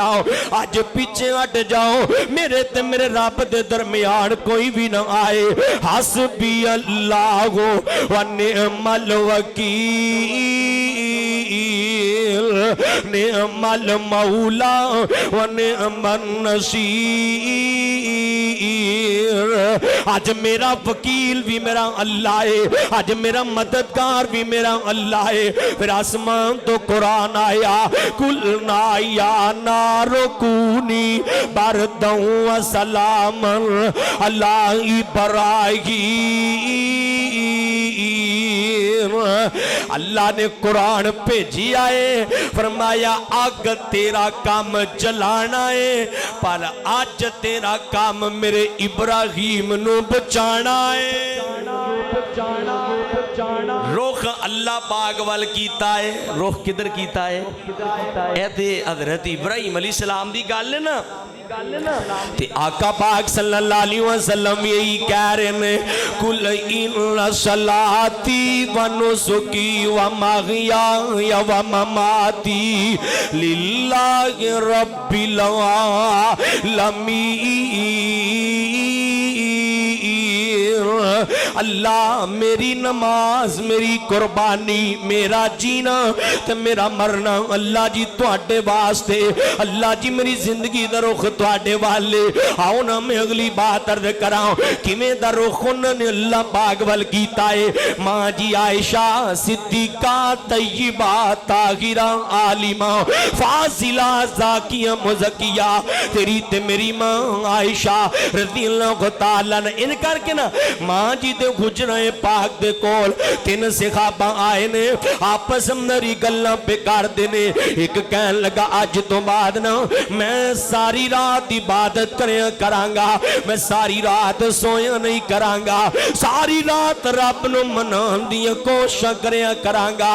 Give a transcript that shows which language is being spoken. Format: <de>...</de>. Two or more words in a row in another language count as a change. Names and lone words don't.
<pa>ਅੱਜ ਪਿੱਛੇ ਹਟ ਜਾਓ, ਮੇਰੇ ਤੇ ਮੇਰੇ ਰੱਬ ਦੇ ਦਰਮਿਆਨ ਕੋਈ ਭੀ ਨਾ ਆਏ।</pa> <ar>حسبي الله ونعم الوكيل، نعم المولى ونعم النصير.</ar> <ur>آج میرا وکیل بھی میرا اللہ ہے، آج میرا مددگار بھی میرا اللہ ہے.</ur> <pa>ਫਿਰ ਆਸਮਾਨ ਤੋਂ ਕੁਰਾਨ ਆਇਆ,</pa> <ar>قلنا يا نار كوني بردا وسلاما على إبراهيم.</ar> <pa>ਅੱਲਾਹ ਨੇ ਕੁਰਾਨ ਭੇਜੀ ਆਏ, ਫ਼ਰਮਾਇਆ ਅੱਗ ਤੇਰਾ ਕੰਮ ਜਲਾਣਾ ਹੈ, ਪਰ ਅੱਜ ਤੇਰਾ ਕੰਮ ਮੇਰੇ ਇਬਰਾਹੀਮ ਨੂੰ ਬਚਾਣਾ ਹੈ। ਰੁਖ਼ ਅੱਲਾਹ ਪਾਕ ਵੱਲ ਕੀਤਾ ਹੈ। ਰੁਖ਼ ਕਿੱਧਰ ਕੀਤਾ ਹੈ? ਏ ਤੇ ਹਜ਼ਰਤ ਇਬਰਾਹੀਮ</pa> <ar>عليه السلام</ar> <pa>ਦੀ ਗੱਲ ਹੈ ਨਾ। ਤੇ ਆਕਾ ਪਾਕ</pa> <ar>صلى الله عليه وسلم</ar> <pa>ਇਹੀ ਕਹਿ ਰਹੇ ਨੇ</pa> <ar>قل إن صلاتي ونسكي ومحياي ومماتي لله رب العالمين.</ar> <pa>ਅੱਲਾਹ ਮੇਰੀ ਨਮਾਜ਼ ਮੇਰੀ ਕੁਰਬਾਨੀ ਮੇਰਾ ਜੀਣਾ ਤੇ ਮੇਰਾ ਮਰਨਾ ਅੱਲਾਹ ਜੀ ਤੁਹਾਡੇ ਵਾਸਤੇ। ਅੱਲਾਹ ਜੀ ਮੇਰੀ ਜ਼ਿੰਦਗੀ ਦਾ ਰੁਖ਼ ਤੁਹਾਡੇ ਵਾਲੇ। ਆਓ ਨਾ ਮੈਂ ਅਗਲੀ ਬਾਤ ਅਰਜ਼ ਕਰਾਂ ਕਿਵੇਂ ਦਾ ਰੁਖ਼ ਉਨ੍ਹੋਂ ਨੇ ਅੱਲਾਹ ਪਾਕ ਵੱਲ ਕੀਤਾ ਹੈ। ਮਾਂ ਜੀ ਆਇਸ਼ਾ ਸਿੱਦੀਕਾ ਤੱਯਬਾ ਤਾਹਿਰਾ ਆਲਿਮਾ ਫ਼ਾਜ਼ਿਲਾ ਜ਼ਾਕੀਆ ਮੁਜ਼ੱਕੀਆ ਤੇਰੀ ਤੇ ਮੇਰੀ ਮਾਂ ਆਇਸ਼ਾ</pa> <ar>رضي الله تعالى</ar> <pa>ਨੇ ਇਨ ਕਰਕੇ ਨਾ ਮਾਂ ਜੀ ਦੇ ਗੁਜ਼ਰੇ ਪਾਕ ਦੇ ਕੋਲ ਤਿੰਨ ਸਹਾਬਾ ਆਏ ਨੇ ਆਪਸ ਅੰਦਰ ਗੱਲਾਂ ਪੇ ਕਰਦੇ ਨੇ। ਇੱਕ ਕਹਿਣ ਲੱਗਾ ਅੱਜ ਤੋਂ ਬਾਅਦ ਨਾ ਮੈਂ ਸਾਰੀ ਰਾਤ ਇਬਾਦਤ ਕਰਿਆ ਕਰਾਂਗਾ, ਮੈਂ ਸਾਰੀ ਰਾਤ ਸੋਇਆ ਨਹੀਂ ਕਰਾਂਗਾ, ਸਾਰੀ ਰਾਤ ਰੱਬ ਨੂੰ ਮਨਾਉਣ ਦੀ ਕੋਸ਼ਿਸ਼ ਕਰਿਆ ਕਰਾਂਗਾ।</pa>